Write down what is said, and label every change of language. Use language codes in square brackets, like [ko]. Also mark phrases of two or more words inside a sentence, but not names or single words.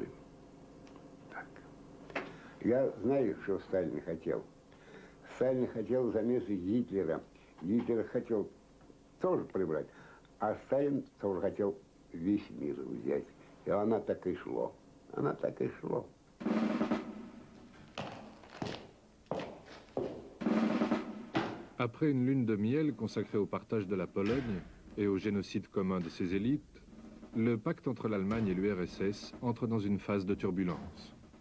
[ru] Так. Я знаю, что Сталин хотел. Сталин хотел заместо Гитлера. Гитлер хотел тоже прибрать. А Сталин тоже хотел весь мир взять. И она так и шло. Она так и шло. [fr] Après une lune de miel consacrée au partage de la Pologne et au génocide commun de ses élites, le pacte entre l'Allemagne et l'URSS entre dans une phase de turbulence.